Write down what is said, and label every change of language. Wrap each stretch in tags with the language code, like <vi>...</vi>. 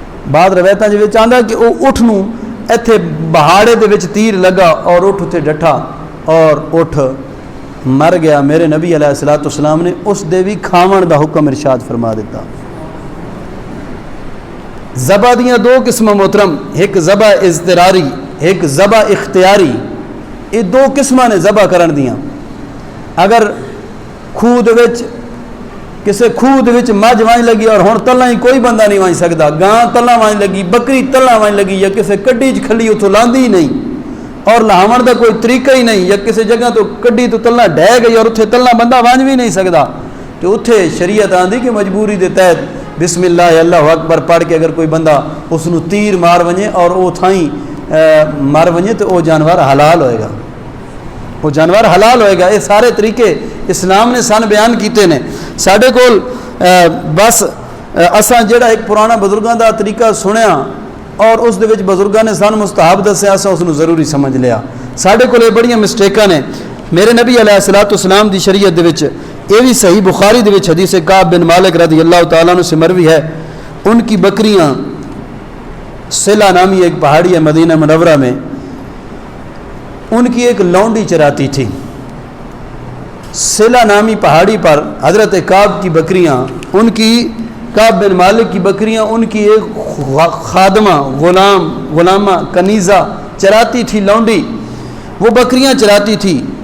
<pa>بعد روایتاں دے وچ آندا کہ او اٹھ نوں ایتھے بہاڑے دے وچ تیر لگا اور اٹھ تے ڈٹھا اور اٹھ مر گیا. میرے نبی علیہ السلام نے اس دے بھی کھاون دا حکم ارشاد فرما دیتا. ذبح دیاں دو قسم محترم, ایک ذبح اضطراری ایک ذبح اختیاری. یہ دو قسماں نے ذبح کرن دیاں. اگر خوہ دے وچ کسے خوہ دے وچ مجھ وائن لگی اور ہن تلاں ہی کوئی بندہ نہیں وائن سکدا, گاں تلاں وائن لگی, بکری تلاں وائن لگی, یا کسے کڈی چ کھلی اتھوں لاندی نہیں اور لہاون دا کوئی طریقہ ہی نہیں, یا کسی جگہ تو کڈی تو تلنا ڈہ گئی اور اتھے تلنا بندہ وانج بھی نہیں سکدا, تو اتھے شریعت آندی کہ مجبوری دے تحت بسم اللہ اللہ اکبر پڑھ کے اگر کوئی بندہ اس نو تیر مار ونجے اور وہ تھائیں مار ونجے تو وہ جانور حلال ہوئے گا, وہ جانور حلال ہوئے گا. یہ سارے طریقے اسلام نے سن بیان کیتے نے. ساڈے کول بس اساں جڑا ایک پرانا بزرگاں دا طریقہ سنیا اور اس دے وچ بزرگاں نے سن مستحب دسیا, اساں اس نو ضروری سمجھ لیا. ساڈے کول یہ بڑیاں مسٹیکاں نے. میرے نبی علیہ السلام دی شریعت دے وچ یہ بھی صحیح بخاری دے وچ حدیث کعب بن مالک رضی اللہ تعالیٰ عنہ</pa> <ur>سے مروی ہے. ان کی بکریاں صلہ نامی ایک پہاڑی ہے مدینہ منورہ میں, ان کی ایک لونڈی چراتی تھی۔ سلا نامی پہاڑی پر حضرت کعب کی بکریاں، ان کی کعب بن مالک کی بکریاں ان کی ایک خادمہ غلامہ کنیزہ چراتی تھی، لونڈی، وہ بکریاں چراتی تھی۔</ur>